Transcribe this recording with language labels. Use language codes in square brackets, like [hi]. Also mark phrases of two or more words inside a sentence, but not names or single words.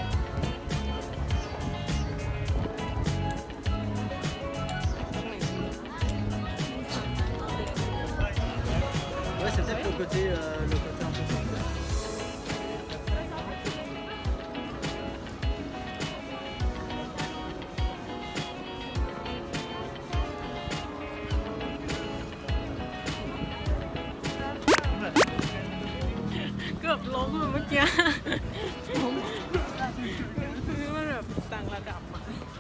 [fr] Ouais, c'est peut-être le côté un peu sombre. [th] เกือบล้มเลยเมื่อกี้ล้มคือมันแบบต่างระดับอ่ะ